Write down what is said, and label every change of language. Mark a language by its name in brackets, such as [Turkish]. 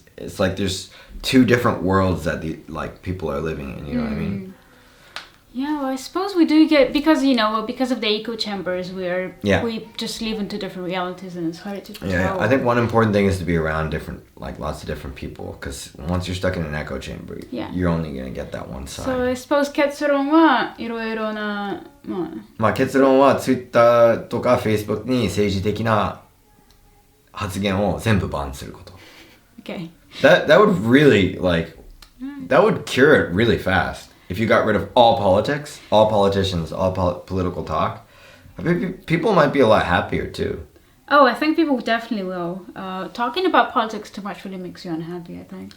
[English] It's like there's two different worlds that people are living in, you know what I mean? Yeah, well, I suppose we do get because because of the echo chambers, we just live into different realities, and it's hard to tell. Yeah, I think one important thing is to be around lots of different people, because once you're stuck in an echo chamber, you're only gonna get that one side. So I suppose [Japanese] 結論はいろいろなまあ結論は Twitter とか Facebook に政治的な発言を全部バンすること。 [English] Okay. That would really that would cure it really fast. If you got rid of all politics, all politicians, all political talk, I think people might be a lot happier too. Oh, I think people definitely will. Talking about politics too much really makes you unhappy, I think.